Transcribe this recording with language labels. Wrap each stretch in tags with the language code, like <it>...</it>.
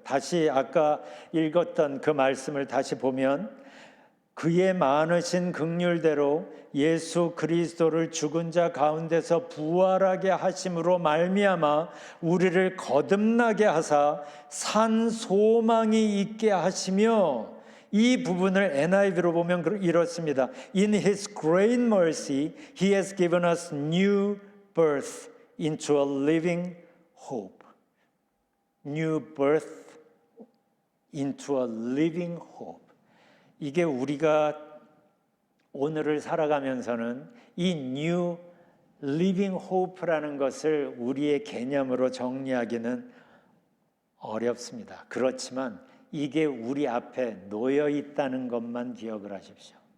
<ko>다시 아까 읽었던 그 말씀을 다시 보면 그의 많으신 긍휼대로 예수 그리스도를 죽은 자 가운데서 부활하게 하심으로 말미암아 우리를 거듭나게 하사 산 소망이 있게 하시며, 이 부분을 NIV로 보면 이렇습니다.</ko> <en>In His great mercy, He has given us new birth into a living hope. New birth into a living hope.</en> <ko>이게 우리가 오늘을 살아가면서는 이 New Living Hope라는 것을 우리의 개념으로 정리하기는 어렵습니다. 그렇지만 이게 우리 앞에 놓여 있다는 것만 기억을 하십시오.</ko>